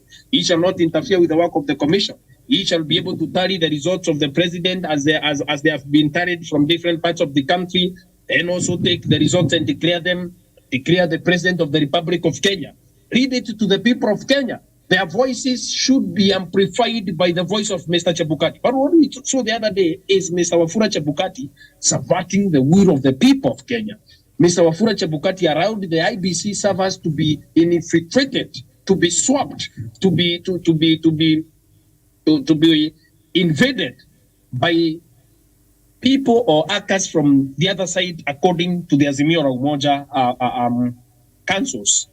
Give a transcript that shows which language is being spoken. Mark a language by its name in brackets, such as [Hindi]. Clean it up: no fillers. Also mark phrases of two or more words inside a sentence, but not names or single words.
[English] He shall not interfere with the work of the commission. He shall be able to tally the results of the president as they have been tallied from different parts of the country, and also take the results and declare the president of the Republic of Kenya. Read it to the people of Kenya. Their voices should be amplified by the voice of Mr. Chebukati. But what we saw the other day is Mr. Wafula Chebukati subverting the will of the people of Kenya. Mr. Wafula Chebukati allowed the IEBC servers to be infiltrated, to be swapped, to be invaded by people or actors from the other side, according to the Azimio la Umoja councils.